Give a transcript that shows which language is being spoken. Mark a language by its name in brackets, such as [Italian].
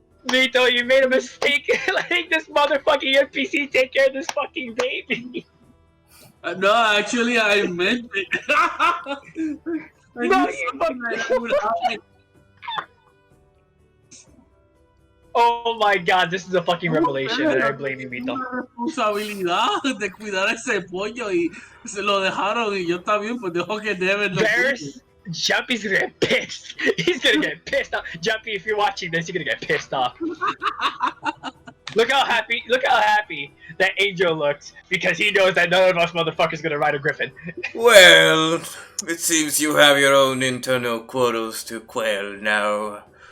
[English] Vito, you made a mistake letting this motherfucking NPC take care of this fucking baby! No, actually, I meant it. No, you Oh my god, this is a fucking revelation and I'm blaming Vito. [Spanish] Una responsabilidad de cuidar ese pollo y se lo dejaron y yo también pues dejo que Devin lo [English] Varus, Jumpy's gonna get pissed. He's gonna get pissed off. Jumpy, if you're watching this, you're gonna get pissed off. Look how happy that Angel looks because he knows that none of us motherfuckers gonna ride a griffin. Well, it seems you have your own internal quarrels to quell now.